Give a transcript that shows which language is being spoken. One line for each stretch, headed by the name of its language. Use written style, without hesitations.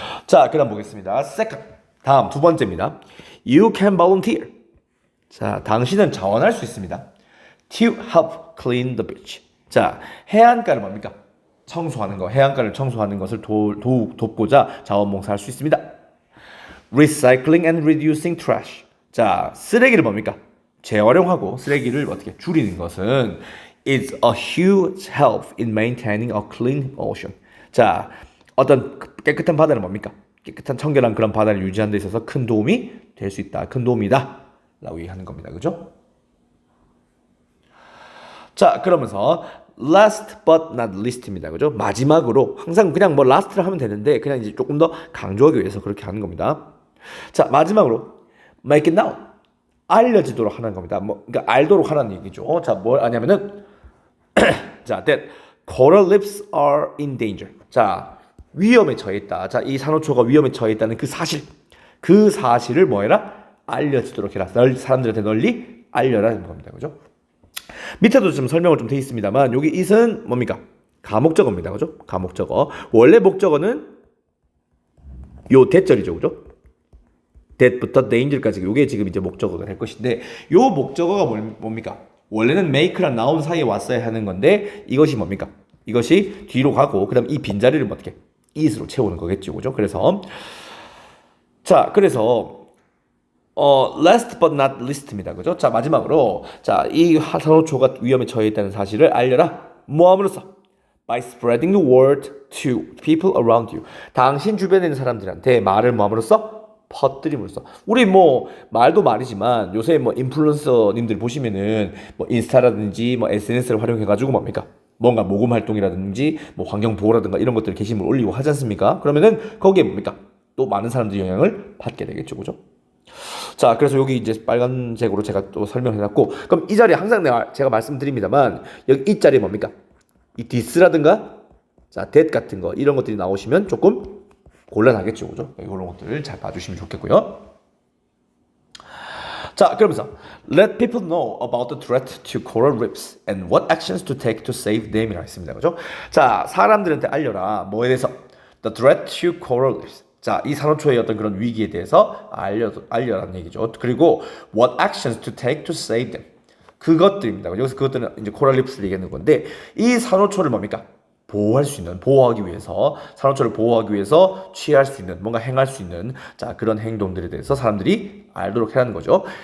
Korean: 자, 그다음 보겠습니다. Second. 다음 두 번째입니다.
English: You can volunteer.
Korean: 자, 당신은 자원할 수 있습니다.
English: To help clean the beach.
Korean: 자, 해안가를 뭡니까? 청소하는 거, 해안가를 청소하는 것을 돕고자 자원봉사할 수 있습니다.
English: Recycling and reducing trash.
Korean: 자, 쓰레기를 뭡니까? 재활용하고 쓰레기를 어떻게 줄이는 것은
English: is a huge help in maintaining a clean ocean.
Korean: 자, 어떤 깨끗한 바다는 뭡니까? 깨끗한 청결한 그런 바다를 유지하는 데 있어서 큰 도움이 될 수 있다. 큰 도움이다. 라고 얘기하는 겁니다. 그죠? 자, 그러면서
English: last but not least입니다.
Korean: 그죠? 마지막으로 항상 그냥 뭐 last를 하면 되는데 그냥 이제 조금 더 강조하기 위해서 그렇게 하는 겁니다. 자, 마지막으로
English: make it known.
Korean: 알려지도록 하는 겁니다. 뭐 그러니까 알도록 하라는 얘기죠. 자, 뭘 아냐면은 자,
English: that coral reefs are in danger.
Korean: 자, 위험에 처해 있다. 자, 이 산호초가 위험에 처해 있다는 그 사실을 뭐 해라? 알려지도록 해라. 사람들한테 널리 알려라는 겁니다. 그죠? 밑에도 좀 설명을 좀 돼 있습니다만 여기 it은 뭡니까? 가목적어입니다. 그죠? 가목적어. 원래 목적어는 요 대절이죠. 그죠? that부터 danger까지 요게 지금 이제 목적어가 될 것인데 요 목적어가 뭡니까? 원래는 make랑 noun 사이에 왔어야 하는 건데 이것이 뭡니까? 이것이 뒤로 가고 그다음 이 빈자리를 어떻게? it으로 채우는 거겠죠. 그죠? 그래서 자, 그래서
English: last but not least
Korean: 입니다. 그죠? 자, 마지막으로 자, 이 산호초가 위험에 처해 있다는 사실을 알려라. 뭐함으로써?
English: By spreading the word to people around you.
Korean: 당신 주변에 있는 사람들한테 말을 뭐함으로써? 퍼뜨림으로써. 우리 뭐 말도 말이지만 요새 뭐 인플루언서님들 보시면은 뭐 인스타라든지 뭐 SNS를 활용해 가지고 뭡니까? 뭔가 모금 활동이라든지 뭐 환경 보호라든가 이런 것들 게시물 올리고 하지 않습니까? 그러면은 거기에 뭡니까? 또 많은 사람들이 영향을 받게 되겠죠. 그죠? 자, 그래서 여기 이제 빨간색으로 제가 또 설명해놨고, 그럼 이 자리에 항상 제가 말씀드립니다만, 여기 이 자리에 뭡니까? 이 디스라든가, 자, that 같은 거, 이런 것들이 나오시면 조금 곤란하겠죠. 그죠? 이런 것들을 잘 봐주시면 좋겠고요. 자, 그러면서,
English: let people know about the threat to coral reefs and what actions to take to save them
Korean: 이라고 했습니다. 그죠? 자, 사람들한테 알려라. 뭐에 대해서?
English: The threat to coral reefs.
Korean: 자, 이 산호초의 어떤 그런 위기에 대해서 알려라는 얘기죠.
English: 그리고 what actions to take to save them.
Korean: 그것들입니다. 여기서 그것들은 이제 코랄 리프스를 얘기하는 건데 이 산호초를 뭡니까? 보호하기 위해서 산호초를 보호하기 위해서 취할 수 있는 뭔가 행할 수 있는 자, 그런 행동들에 대해서 사람들이 알도록 하는 거죠.